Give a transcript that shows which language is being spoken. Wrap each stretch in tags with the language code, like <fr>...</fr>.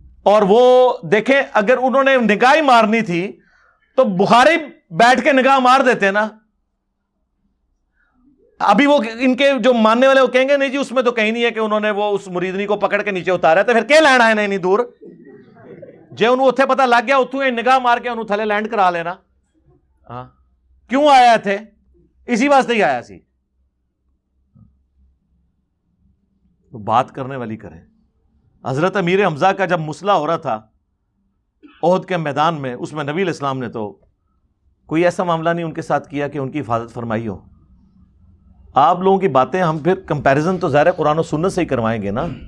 <ur>اور وہ دیکھیں اگر انہوں نے نگاہ ہی مارنی تھی تو بخاری بیٹھ کے نگاہ مار دیتے نا. ابھی وہ ان کے جو ماننے والے وہ کہیں گے نہیں جی اس میں تو کہیں نہیں ہے کہ انہوں نے وہ اس مریدنی کو پکڑ کے نیچے اتارا تو پھر کیا لینا ہے</ur> <pa>نہیں دور جے انہوں اتھے پتہ لگ گیا اتوں نگاہ مار کے انہوں تھلے لینڈ کرا لینا. ہاں کیوں آیا تھے؟ اسی واسطے ہی آیا سی.</pa> <ur>تو بات کرنے والی کریں. حضرت امیر حمزہ کا جب مسئلہ ہو رہا تھا احد کے میدان میں، اس میں نبی علیہ السلام نے تو کوئی ایسا معاملہ نہیں ان کے ساتھ کیا کہ ان کی حفاظت فرمائی ہو. آپ لوگوں کی باتیں ہم پھر کمپیریزن تو ظاہر قرآن و سنت سے ہی کروائیں گے نا.</ur>